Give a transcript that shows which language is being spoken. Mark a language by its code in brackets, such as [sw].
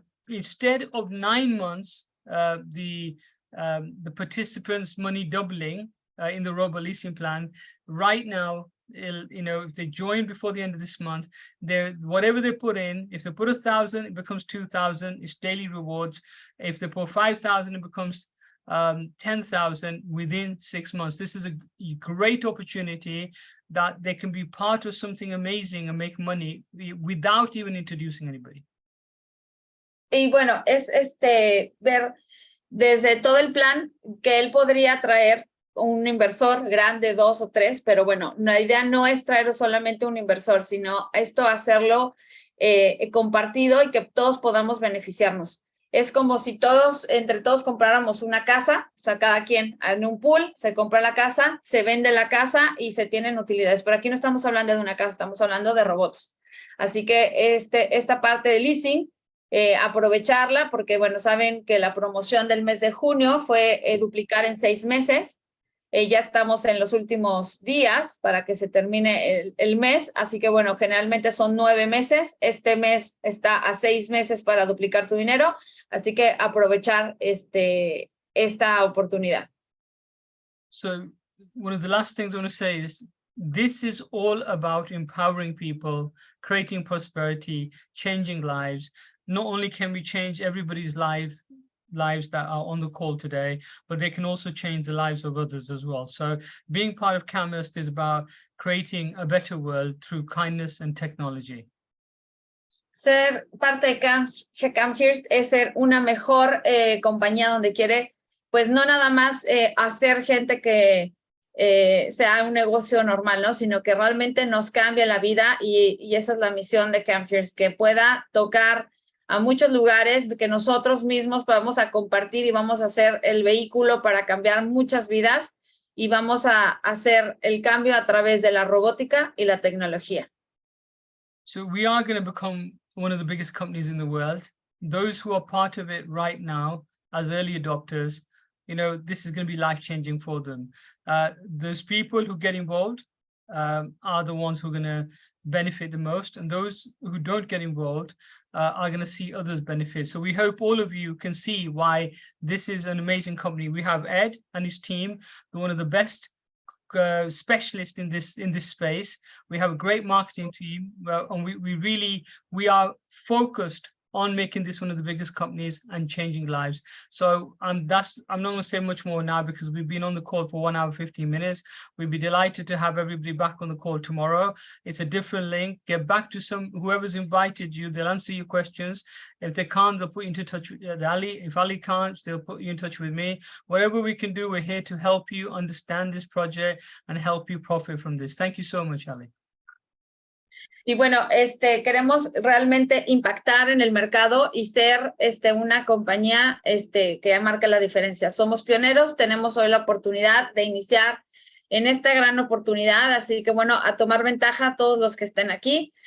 [en] Instead of 9 months, the participants' money doubling in the robot leasing plan, right now, if they join before the end of this month, whatever they put in, if they put 1,000, it becomes 2,000. It's daily rewards. If they put 5,000, it becomes 10,000 within 6 months. This is a great opportunity that they can be part of something amazing and make money without even introducing anybody. [es] Y bueno, es ver desde todo el plan que él podría traer un inversor grande, 2 o 3, pero bueno, la idea no es traer solamente un inversor, sino hacerlo compartido y que todos podamos beneficiarnos. Es como si entre todos compráramos una casa, o sea, cada quien en un pool, se compra la casa, se vende la casa y se tienen utilidades. Pero aquí no estamos hablando de una casa, estamos hablando de robots. Así que esta parte de leasing, aprovecharla, porque bueno, saben que la promoción del mes de junio fue duplicar en 6 meses. Ya estamos en los últimos días para que se termine el mes, así que bueno, generalmente son 9 meses, este mes está a 6 meses para duplicar tu dinero, así que aprovechar esta oportunidad. [en] So one of the last things I want to say is this is all about empowering people, creating prosperity, changing lives. Not only can we change everybody's lives that are on the call today, but they can also change the lives of others as well. So being part of Camhirst is about creating a better world through kindness and technology. [es] Ser parte de Camhirst es ser una mejor compañía donde quiere, pues no nada más hacer gente que sea un negocio normal, ¿no? Sino que realmente nos cambie la vida y esa es la misión de Camhirst, que pueda tocar a muchos lugares, que nosotros mismos vamos a compartir y vamos a hacer el vehículo para cambiar muchas vidas y vamos a hacer el cambio a través de la robótica y la tecnología. [en] So we are going to become one of the biggest companies in the world. Those who are part of it right now as early adopters, this is going to be life-changing for them. Those people who get involved are the ones who are going to benefit the most, and those who don't get involved are going to see others benefit. So we hope all of you can see why this is an amazing company. We have Ed and his team, one of the best specialists in this space. We have a great marketing team, and we are focused on making this one of the biggest companies and changing lives. So I'm not going to say much more now because we've been on the call for 1 hour, 15 minutes. We'd be delighted to have everybody back on the call tomorrow. It's a different link. Get back to whoever's invited you. They'll answer your questions. If they can't, they'll put you into touch with Ali. If Ali can't, they'll put you in touch with me. Whatever we can do, we're here to help you understand this project and help you profit from this. Thank you so much, Ali. [es] Y bueno, queremos realmente impactar en el mercado y ser una compañía que marca la diferencia. Somos pioneros, tenemos hoy la oportunidad de iniciar en esta gran oportunidad, así que bueno, a tomar ventaja a todos los que estén aquí.